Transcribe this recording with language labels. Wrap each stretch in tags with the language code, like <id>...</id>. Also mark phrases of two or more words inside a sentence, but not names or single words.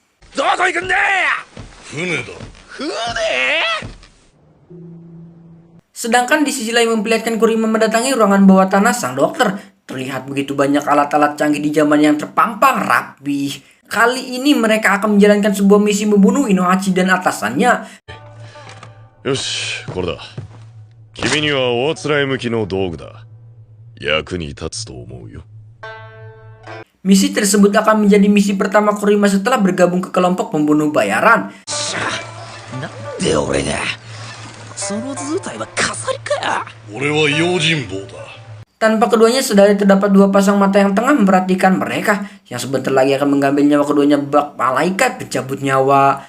<id>Sedangkan di sisi lain memperlihatkan Kurima mendatangi ruangan bawah tanah sang dokter. Terlihat begitu banyak alat-alat canggih di zaman yang terpampang rapih. Kali ini mereka akan menjalankan sebuah misi membunuh Inohachi dan atasannya.</id> <ja>Yoshi, これだ。君にはおあつらえ向きの道具だ。役に立つと思うよ。</ja> <id>Misi tersebut akan menjadi misi pertama Kurima setelah bergabung ke kelompok pembunuh bayaran. Tanpa keduanya sadari terdapat dua pasang mata yang tengah memperhatikan mereka, yang sebentar lagi akan mengambil nyawa keduanya bak malaikat pencabut nyawa.</id>